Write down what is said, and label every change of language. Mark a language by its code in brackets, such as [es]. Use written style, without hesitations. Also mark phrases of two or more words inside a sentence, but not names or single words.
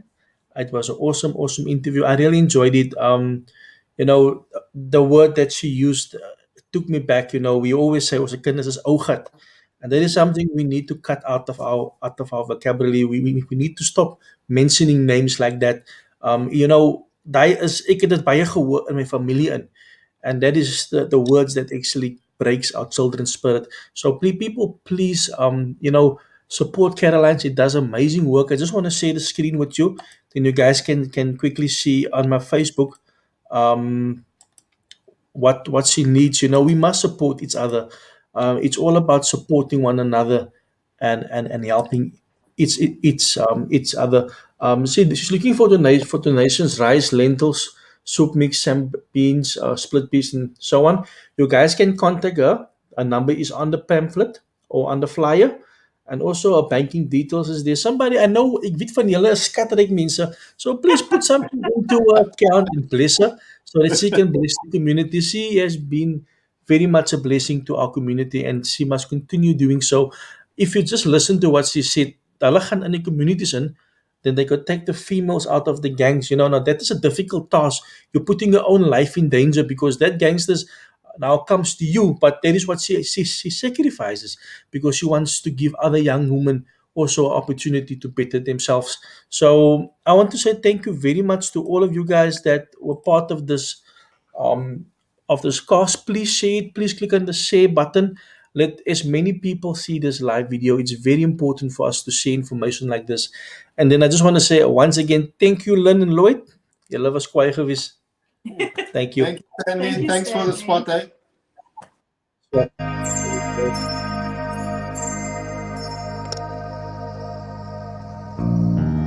[en] It was an awesome, awesome interview. I really enjoyed it. The word that she used took me back. We always say, "Was a kindness is ogat," and that is something we need to cut out of our vocabulary. We need to stop mentioning names like that. [af] Ek het dit baie gehoor in my familie in. [en] And that is the words that actually breaks our children's spirit. So people, please, support Caroline. She does amazing work. I just want to share the screen with you, then you guys can quickly see on my Facebook um, what she needs. We must support each other. It's all about supporting one another and helping each other. See, she's looking for donations: rice, lentils, soup mix, some beans, split peas, and so on. You guys can contact her. A number is on the pamphlet or on the flyer. And also her banking details is there. Somebody I know, [af] ek weet van julle is skatryk mense. [en] So please put something into her account and bless her so that she can bless the community. She has been very much a blessing to our community and she must continue doing so. If you just listen to what she said, [af] hulle gaan in die communities in, [en] then they could take the females out of the gangs. Now that is a difficult task. You're putting your own life in danger because that gangsters now comes to you, but that is what she sacrifices because she wants to give other young women also opportunity to better themselves. So I want to say thank you very much to all of you guys that were part um, of this cast. Please share it. Please click on the share button. Let as many people see this live video. It's very important for us to share information like this. And then I just want to say once again, thank you, Lynn and Lloyd. [af] Julle was kwaai geweest. [en] Thank you. Thank you, Stanley. Thank you, Thanks for the Stanley. spot, eh?